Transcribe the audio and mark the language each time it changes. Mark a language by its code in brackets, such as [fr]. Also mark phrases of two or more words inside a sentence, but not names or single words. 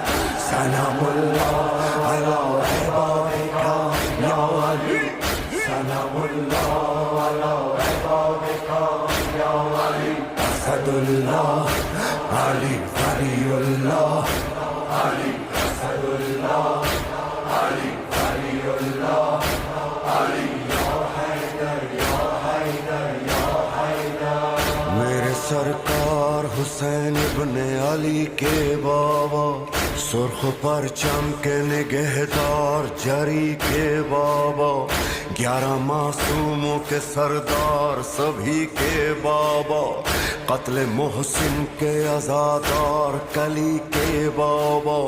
[ar] سلام الله علی عبادک یا علی، سلام الله علی عبادک یا علی، اسدالله علی ولیالله، علی اسدالله علی ولیالله، علی یا حیدر یا حیدر یا حیدر۔ [ur] میرے سرکار حسین ابن علی کے بابا، سرخ پرچم کے نگہدار جری کے بابا، 11 معصوموں کے سردار سبھی کے بابا، قتل محسن کے عزادار کلی کے بابا,